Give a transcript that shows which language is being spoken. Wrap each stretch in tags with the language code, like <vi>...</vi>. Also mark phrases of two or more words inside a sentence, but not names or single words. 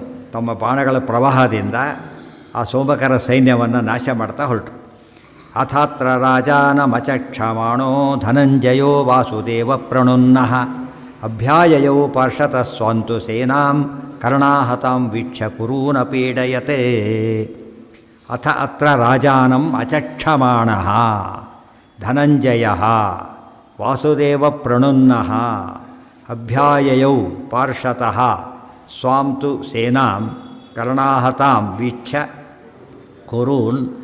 <kn>ತಮ್ಮ ಬಾಣಗಳ ಪ್ರವಾಹದಿಂದ ಆ ಸೋಮಕರ ಸೈನ್ಯವನ್ನು ನಾಶ ಮಾಡ್ತಾ ಹೊರಟರು.</kn> <sa>ಅಥಾತ್ರ ರಾಜಾನಮಚಕ್ಷಮಾಣೋ ಧನಂಜಯೋ ವಾಸುದೇವ ಪ್ರಣುನ್ನಃ ಅಭ್ಯಾಯಯೌ ಪಾರ್ಷತಃ ಸ್ವಾಂತು ಸೇನಾಂ ಕರ್ಣಾಹತಾಂ ವೀಕ್ಷ ಕುರೂನ ಪೀಡಯತೆ. ಅಥ ಅತ್ರ ರಾಜಾನಂ ಅಚಕ್ಷಮಾಣಃ ಧನಂಜಯಃ ವಾಸುದೇವ ಪ್ರಣುನ್ನಃ ಅಭ್ಯಾಯಯೌ ಪಾರ್ಷತಃ ಸ್ವಾಂತು ಸೇನಾಂ ಕರ್ಣಾಹತಾಂ ವೀಕ್ಷ ಕುರೂನ್ ಅಪೀಡಯತೆ.</sa>